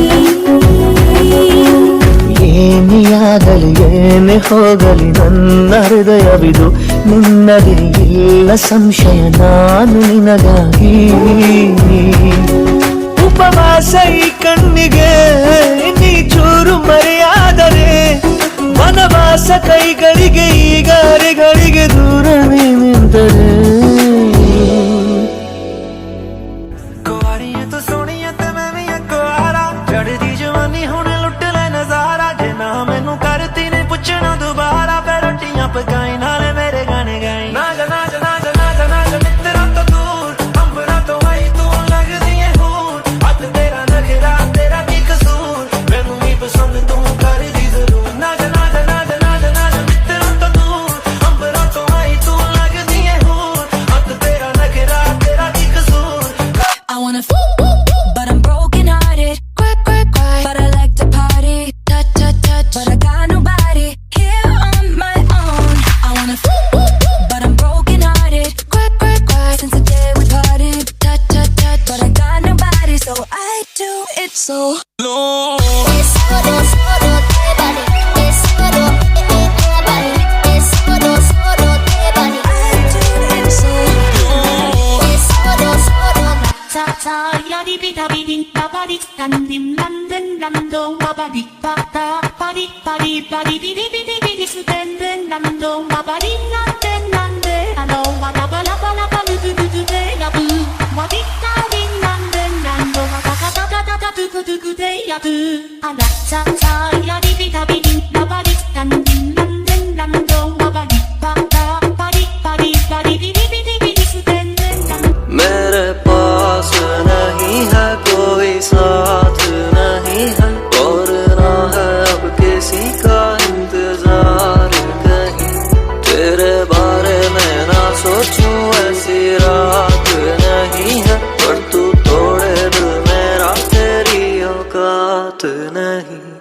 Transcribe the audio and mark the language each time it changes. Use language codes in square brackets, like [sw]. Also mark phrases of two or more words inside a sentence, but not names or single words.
[kn] ಏನಿಯಾಗಲಿ ಏನೇ ಹೋಗಲಿ ನನ್ನ ಹೃದಯವಿದು ನಿನ್ನದೇ ಇಲ್ಲ ಸಂಶಯ ನಾನು ನಿನಗಾಗಿ. ಉಪವಾಸ ಈ ಕಣ್ಣಿಗೆ ನೀ ಚೂರು ಮರೆಯಾದರೆ ವನವಾಸ ಕೈಗಳಿಗೆ ಈಗ ಅರೆಗಳಿಗೆ ದೂರ ನೀ ನಿಂತರೆ. [pa] ਕੁਆਰੀਆਂ ਤੋਂ ਸੋਹਣੀਆਂ ਤੇ ਮੈਂ ਵੀ ਕੁਆਰਾ, ਚੜਦੀ ਜਵਾਨੀ ਹੁਣ ਲੁੱਟ ਲੈ ਨਜ਼ਾਰਾ। ਜੇ ਨਾ ਮੈਨੂੰ ਕਰਤੀ ਨੇ ਪੁੱਛਣਾ ਦੁਬਾਰਾ, ਫਿਰ ਰੋਟੀਆਂ ਪਕਾਈ ਨਾਲੇ ਮੇਰੇ ਗਾਣੇ ਗਾਈ। ਨਾ ਜਾ ਨਾ ਜਾ ਨਾ ਜਾ ਨਾ ਜਾ ਨਾ ਜਾ ਮਿੱਤਰਾਂ ਤੋਂ ਦੂਰ, ਅੰਬਰਾਂ ਤੋਂ ਆਈ ਤੂੰ ਲੱਗਦੀ ਏ ਹੂਰ। ਹੱਥ ਤੇਰਾ ਨਖਰਾ ਤੇਰਾ ਕੀ ਕਸੂਰ, ਮੈਨੂੰ ਵੀ ਪਸੰਦ ਤੂੰ ਕਰਦੀ ਜ਼ਰੂਰ। ਨਾ ਜਾ ਨਾ ਜਾ ਨਾ ਜਾ ਨਾ ਜਾ ਨਾ ਜਾ ਮਿੱਤਰਾਂ ਤੋਂ ਦੂਰ, ਅੰਬਰਾਂ ਤੋਂ ਆਈ ਤੂੰ ਲੱਗਦੀ ਏ ਹੂਰ। ਹੱਥ ਤੇਰਾ ਨਖਰਾ ਤੇਰਾ ਕੀ ਕਸੂਰ। [en] I wanna but I'm broken hearted. But I like to party. Touch, but I got nobody here on my own. I wanna but I'm broken hearted. Since the day we parted. Touch, but I got nobody, so I do it so low. Yadi bida bidin babadi dandim landen lando babadi bada badi badi badi bidi bidi bidi sudenden lando babadi landen lande alo wala bala bala bala du du du de ya bu wadi badi landen lando bada bada bada bada du du du de ya bu ala cha cha yadi bida bidin babadi dandim landen lando babadi bada badi badi badi bidi bidi bidi sudenden lando. [hi] मेरे पास नहीं है कोई साथ नहीं है और ना है अब किसी का इंतजार कहीं। तेरे बारे में ना सोचूं ऐसी रात नहीं है, पर तू तोड़े दिल मेरा तेरी औकात नहीं।